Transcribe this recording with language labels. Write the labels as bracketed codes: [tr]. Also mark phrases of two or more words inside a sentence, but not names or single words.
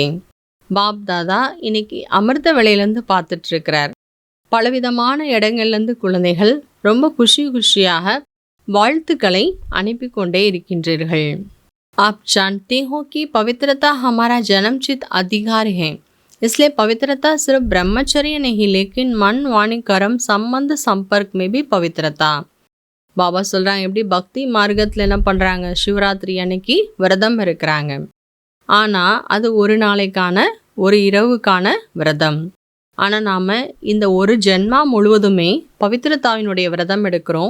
[ta] பாப் தாதா இன்னைக்கு அமிர்த வேளையிலேருந்து பார்த்துட்டு இருக்கிறார். பலவிதமான இடங்கள்லேருந்து குழந்தைகள் ரொம்ப குஷியாக வாழ்த்துக்களை அனுப்பி கொண்டே இருக்கின்றீர்கள். [hi] आप जानते हो कि पवित्रता हमारा जन्मसिद्ध अधिकार है, इसलिए पवित्रता सिर्फ ब्रह्मचर्य नहीं लेकिन मन वाणी कर्म संबंध संपर्क में भी पवित्रता. [ta] பாபா சொல்கிறாங்க, எப்படி பக்தி மார்க்கத்தில் என்ன பண்ணுறாங்க, சிவராத்திரி அன்னைக்கு விரதம் இருக்கிறாங்க. ஆனால் அது ஒரு நாளைக்கான ஒரு இரவுக்கான விரதம். ஆனால் நாம் இந்த ஒரு ஜென்மா முழுவதுமே பவித்திரதாவினுடைய விரதம் எடுக்கிறோம்.